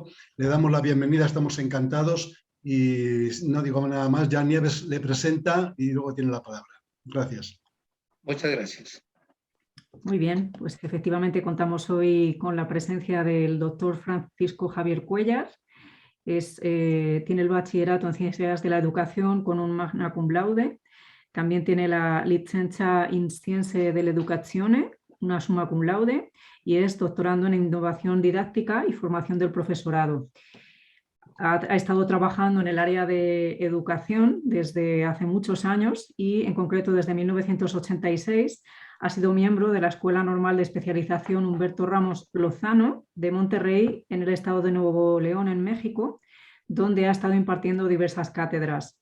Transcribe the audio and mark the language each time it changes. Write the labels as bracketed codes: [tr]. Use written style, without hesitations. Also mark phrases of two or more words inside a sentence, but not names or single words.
[es] Le damos la bienvenida, estamos encantados y no digo nada más, ya Nieves le presenta y luego tiene la palabra. Gracias. Muchas gracias. Muy bien, pues efectivamente contamos hoy con la presencia del doctor Francisco Javier Cuéllar. Tiene el bachillerato en Ciencias de la Educación con un [la] magna cum laude. [es] También tiene la licencia [it] in Scienze dell'Educazione, [es] una [la] summa cum laude, [es] y es doctorando en innovación didáctica y formación del profesorado. Ha estado trabajando en el área de educación desde hace muchos años y en concreto desde 1986 ha sido miembro de la Escuela Normal de Especialización Humberto Ramos Lozano de Monterrey en el estado de Nuevo León en México, donde ha estado impartiendo diversas cátedras.